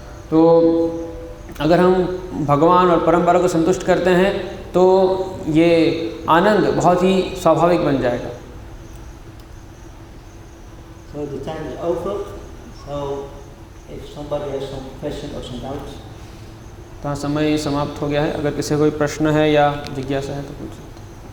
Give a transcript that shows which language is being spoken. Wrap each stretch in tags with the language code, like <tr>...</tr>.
<hi>तो अगर हम भगवान और परंपरा को संतुष्ट करते हैं तो ये आनंद बहुत ही स्वाभाविक बन जाएगा.</hi> <en>So the time is over. So if somebody has some question or some doubts.</en> <hi>तो समय समाप्त हो गया है. अगर किसी को कोई प्रश्न है या जिज्ञासा है तो पूछ सकते हैं.</hi>